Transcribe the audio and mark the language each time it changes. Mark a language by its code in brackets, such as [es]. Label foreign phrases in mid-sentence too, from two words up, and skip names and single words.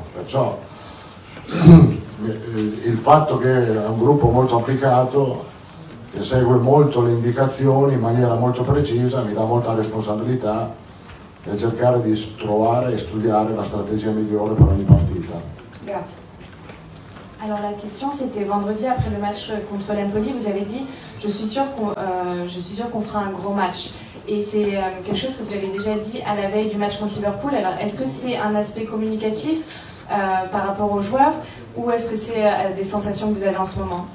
[it] Perciò il fatto che è un gruppo molto applicato, che segue molto le indicazioni in maniera molto precisa, mi dà molta responsabilità e cercare di trovare e studiare la stratégie migliore per ogni partita. Grazie. [fr] Alors la question c'était vendredi après le match contre l'Empoli, vous avez dit je suis sûr qu'on fera un gros match. Et c'est quelque chose que vous avez déjà dit à la veille du match contre Liverpool. Alors est-ce que c'est un aspect communicatif par rapport aux joueurs ou est-ce que c'est des sensations que vous avez en ce moment?